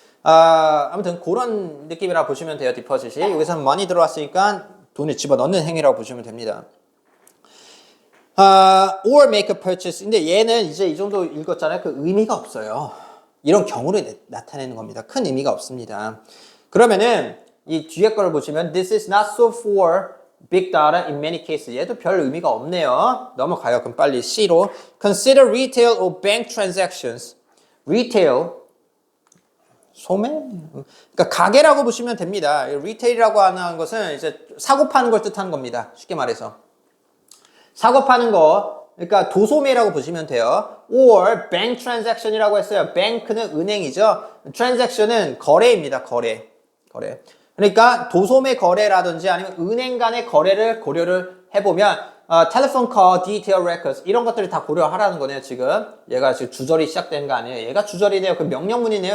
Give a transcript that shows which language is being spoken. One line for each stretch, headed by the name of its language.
Korean: 아무튼 그런 느낌이라고 보시면 돼요. 디포짓이. 여기서는 money 들어왔으니까 돈을 집어넣는 행위라고 보시면 됩니다.
English: or make a purchase.
Korean: 근데 얘는 이제 이 정도 읽었잖아요. 그 의미가 없어요. 이런 경우를 나타내는 겁니다. 큰 의미가 없습니다. 그러면은 이 뒤에 걸 보시면
English: this is not so for big data in many cases.
Korean: 얘도 별 의미가 없네요. 넘어가요. 그럼 빨리 C로.
English: Consider retail or bank transactions.
Korean: retail 소매? 그러니까 가게라고 보시면 됩니다. retail이라고 하는 것은 이제 사고 파는 걸 뜻하는 겁니다. 쉽게 말해서. 사고 파는 거. 그러니까 도소매라고 보시면 돼요.
English: or bank transaction
Korean: 이라고 했어요. bank는 은행이죠. transaction은 거래입니다. 거래. 그러니까 도소매 거래라든지 아니면 은행 간의 거래를 고려를 해보면
English: telephone call, detail records
Korean: 이런 것들을 다 고려하라는 거네요. 지금 얘가 지금 주절이 시작된 거 아니에요. 얘가 주절이네요. 그 명령문이네요.